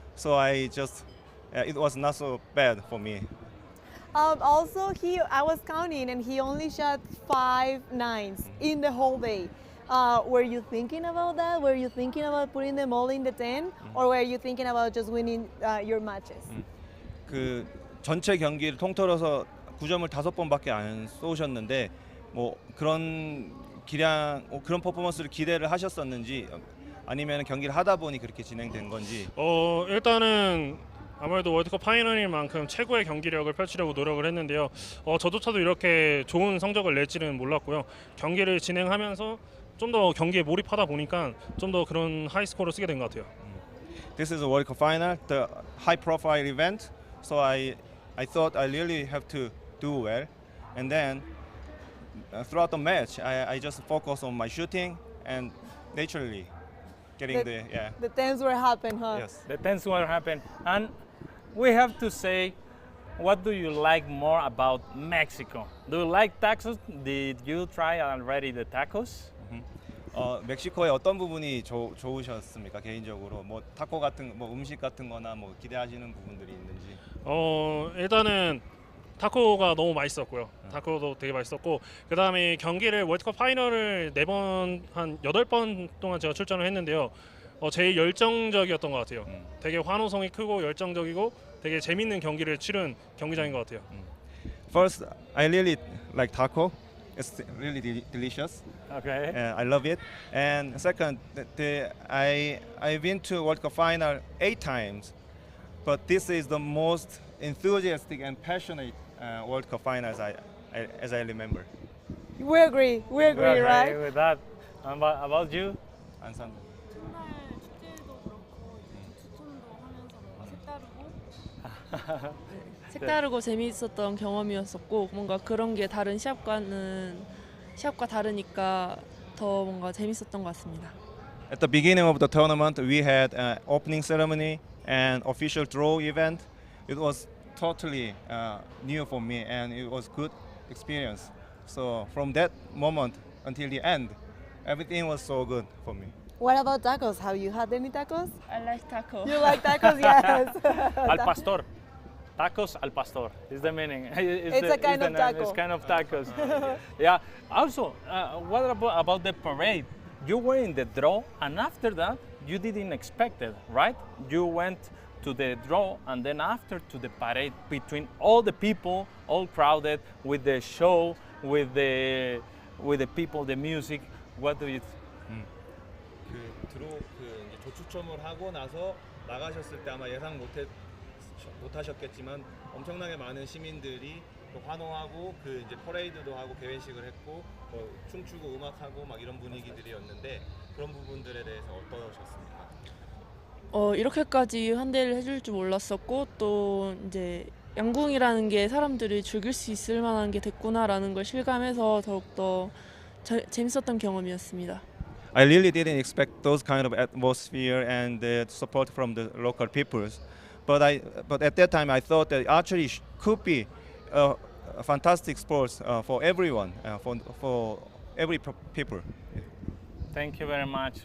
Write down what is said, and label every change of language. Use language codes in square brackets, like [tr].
[en] So it was not so bad for me. Also, I was counting, and he only shot 5 9s in the whole day. Were you thinking about that? Were you thinking about putting them all in the 10, or were you thinking about just winning your matches? [ko] 그 전체 경기를 통틀어서 9점을 5번밖에 안 쏘셨는데 뭐 그런 그런 퍼포먼스를 기대를 하셨었는지 아니면 경기를 하다 보니 그렇게 진행된 건지. 일단은 아무래도 월드컵 파이널인 만큼 최고의 경기력을 펼치려고 노력을 했는데요. 저조차도 이렇게 좋은 성적을 낼지는 몰랐고요. 경기를 진행하면서 좀 더 경기에 몰입하다 보니까 좀 더 그런 하이 스코어를 쓰게 된 것 같아요. [en] This is a World Cup final, the high-profile event. So I thought I really have to do well, and then throughout the match, I just focused on my shooting and naturally getting The 10s were happen, huh? Yes. The tense will happen. And we have to say, what do you like more about Mexico? Do you like tacos? Did you try already the tacos? [ko] 멕시코의 어떤 부분이 좋으셨습니까 개인적으로? 뭐 타코 같은 뭐 음식 같은 거나 뭐 기대하시는 부분들이 있는지? 일단은 타코가 너무 맛있었고요. 타코도 되게 맛있었고 그 다음에 경기를 월드컵 파이널을 4번 한 8번 동안 제가 출전을 했는데요. 제일 열정적이었던 것 같아요. 되게 환호성이 크고 열정적이고 되게 재밌는 경기를 치른 경기장인 것 같아요. [en] First, I really like taco. It's really delicious. Okay. I love it. And second, I've been to World Cup final 8 times, but this is the most enthusiastic and passionate World Cup finals as I remember. We agree, Okay right? with that. And about you? [ko] 안산. 첫날 축제도 그렇고 추천도 하면서 뭔가 색다르고 재미있었던 경험이었었고 뭔가 그런 게 다른 시합과 다르니까 더 뭔가 재밌었던 것 같습니다. [en] At the beginning of the tournament, we had an opening ceremony and official draw event. It was totally new for me, and it was good experience. So from that moment until the end, everything was so good for me. What about tacos? Have you had any tacos? I like taco. You like tacos? Yes. Al pastor. Tacos al pastor is the meaning. It's a kind of taco. It's kind of tacos. Yeah. Also, what about the parade? You were in the draw, and after that, you didn't expect it, right? You went to the draw, and then after to the parade between all the people, all crowded with the show, with the people, the music. What do you? [ko] 이제 조추첨을 하고 나서 나가셨을 때 아마 예상 못하셨겠지만 엄청나게 많은 시민들이 또 환호하고 그 이제 퍼레이드도 하고 개회식을 했고 춤추고 음악하고 막 이런 분위기들이었는데 그런 부분들에 대해서 어떠셨습니까? 이렇게까지 환대를 해줄 줄 몰랐었고 또 이제 양궁이라는 게 사람들이 즐길 수 있을 만한 게 됐구나라는 걸 실감해서 더욱더 재밌었던 경험이었습니다. [en] I really didn't expect those kind of atmosphere and the support from the local peoples, but at that time I thought that archery could be a fantastic sport for everyone, for every people. Thank you very much.